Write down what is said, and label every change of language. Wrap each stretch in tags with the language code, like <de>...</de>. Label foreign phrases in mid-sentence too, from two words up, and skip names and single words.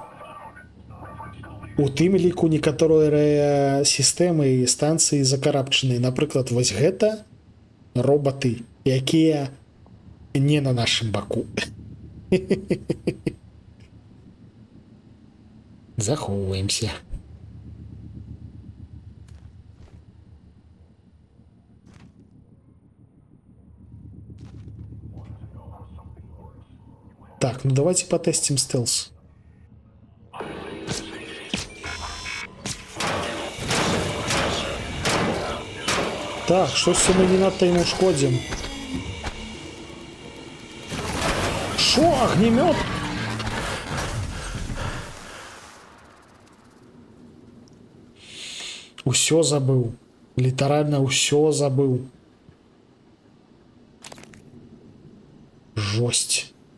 <be>У тым ліку некаторыя сістэмы і станцыі закарабчаныя. Напрыклад, вось гэта робаты, якія не на нашым баку. Захоўваемся.</be> <ru>Так, ну давайте потестим стелс.</ru> <uk>Так, щось ми не надто йому шкодим.</uk> <ru>Шо, огнемет?</ru> <be>Усё забыл. Литерально усё забыл. Жесть.</be>